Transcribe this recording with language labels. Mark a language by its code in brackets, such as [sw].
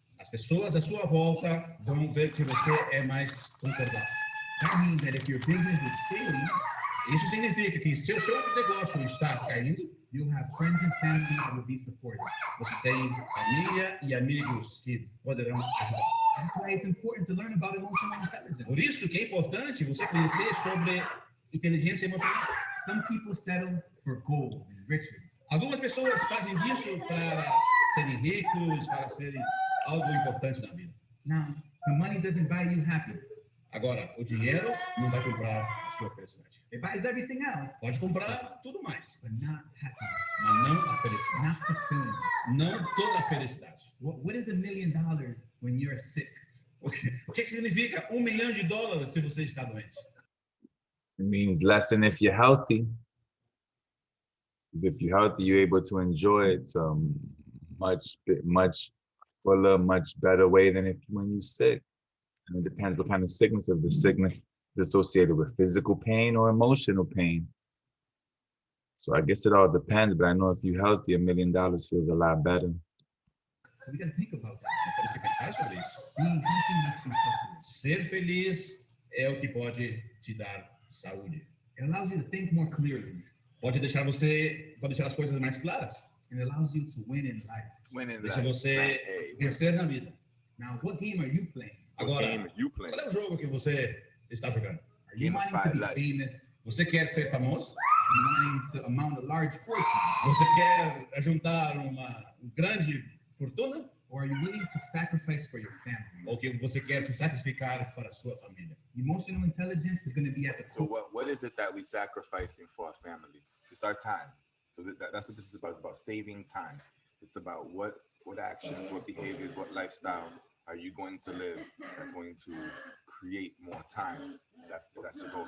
[pt] As pessoas à sua volta vão ver que você é mais concordável. [en] That means that if your business is failing, [pt] isso significa que se o seu negócio está caindo, [en] you'll have friends and family that will be supportive. [pt] Você tem família e amigos que poderão ajudar. [en] That's why it's important to learn about emotional intelligence. [pt] Por isso que é importante você conhecer sobre inteligência emocional. [en] Some people settle for gold and riches. [pt] Algumas pessoas fazem disso para serem ricos, para serem algo importante na vida. [en] Now, the money doesn't buy you happiness. [pt] Agora, o dinheiro não vai comprar a sua felicidade. [en] It buys everything else. [pt] Pode comprar tudo mais, [en] but not happiness. [pt] Mas não a felicidade. [en] Not fulfillment. [pt] Não toda a felicidade. [en] What is $1 million when you're sick? [pt] O que significa $1 milhão se você está doente? [en] It means less than if you're healthy. If you're healthy, you're able to enjoy it much fuller, much better way than when you're sick. And it depends what kind of sickness. If the sickness is associated with physical pain or emotional pain. So I guess it all depends, but I know if you're healthy, $1 million feels a lot better. So we got to think about that. [pt] Nós temos que pensar sobre isso. [en] Being happy makes you healthy. [pt] Ser feliz é o que pode te dar saúde. [en] It allows you to think more clearly. [pt] Pode deixar as coisas mais claras. [en] It allows you to win in life. [pt] Deixa você vencer na vida. [en] Now, what game are you playing? [pt] Agora, qual é o jogo que você está jogando? [en] Are you wanting to be famous? [pt] Você quer ser famoso? [en] Are you wanting to amount a large fortune? [pt] Você quer juntar uma grande fortuna? [en] Or are you willing to sacrifice for your family? [pt] Ou que você quer se sacrificar para a sua família? [en] Emotional intelligence is going to be at the So what is it that we're sacrificing for our family? It's our time. So that's what this is about. It's about saving time. It's about what actions, what behaviors, what lifestyle are you going to live that's going to create more time? That's your goal.